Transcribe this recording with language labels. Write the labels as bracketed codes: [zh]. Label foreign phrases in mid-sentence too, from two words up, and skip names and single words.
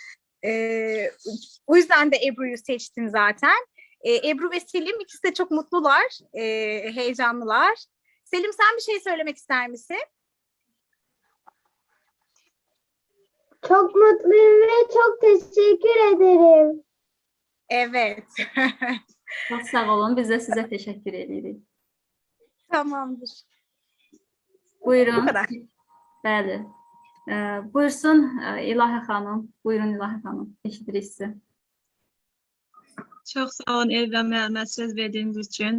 [tr] O yüzden de Ebru'yu seçtim zaten. Ebru ve Selim ikisi de çok mutlular, heyecanlılar. Selim sen bir şey söylemek ister misin? Çok mutluyum ve çok teşekkür ederim. Evet. [az] Çox sağ olun. Biz də sizə təşəkkür edirik. [tr] Tamamdır. Buyurun. Bu kadar. [az] Bəli. Buyursun İlahə xanım. Buyurun İlahə xanım. Eşidirik sizi. Çox sağ olun Evra müəllimə söz verdiyiniz üçün.